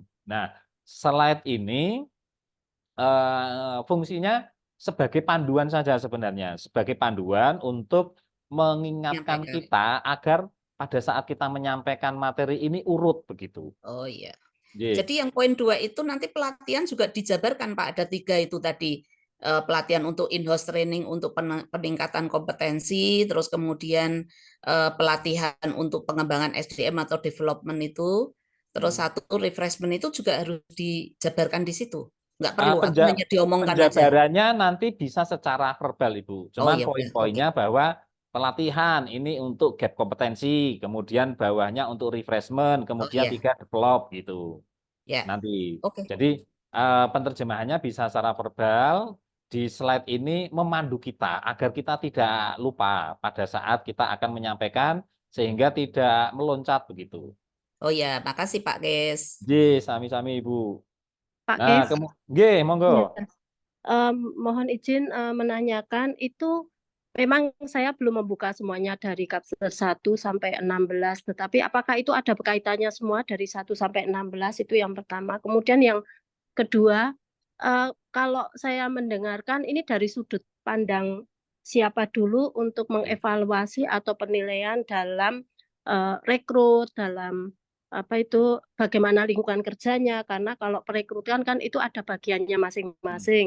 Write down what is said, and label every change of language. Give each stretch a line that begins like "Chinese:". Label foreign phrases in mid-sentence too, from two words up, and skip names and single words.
Indonesian: Nah, slide ini fungsinya sebagai panduan saja sebenarnya, sebagai panduan untuk mengingatkan Menyampaikan. kita agar pada saat kita menyampaikan materi ini urut begitu. Oh iya. Ye. Jadi yang poin 2 itu nanti pelatihan juga dijabarkan Pak, ada 3 itu tadi. Pelatihan untuk
English: in-house training
Indonesian: untuk peningkatan kompetensi, terus kemudian pelatihan untuk pengembangan SDM atau development itu, terus satu refreshment itu juga harus dijabarkan di situ. Nggak perlu, atau hanya diomongkan aja. Penjabarannya nanti bisa secara verbal Ibu. Oh Cuman iya, poin-poinnya bahwa pelatihan ini untuk gap kompetensi, kemudian bawahnya untuk refreshment, kemudian iya. 3 develop gitu. Ya. Nanti. Oke. Jadi penerjemahannya bisa secara verbal. Di slide ini memandu kita agar kita tidak lupa pada saat kita akan menyampaikan sehingga tidak meloncat begitu. Oh ya, makasih Pak Kes.
Javanese: Ji, sami-sami Ibu.
Indonesian: Pak Nah, Kes, nggih, monggo. ya. Mohon izin menanyakan itu memang saya belum membuka semuanya dari kapsul 1 sampai 16, tetapi apakah itu ada kaitannya semua dari 1 sampai 16 itu yang pertama. Kemudian yang kedua, kalau saya mendengarkan ini dari sudut pandang siapa dulu untuk mengevaluasi atau penilaian dalam rekrut, dalam apa itu bagaimana lingkungan kerjanya, karena kalau perekrutan kan itu ada bagiannya masing-masing.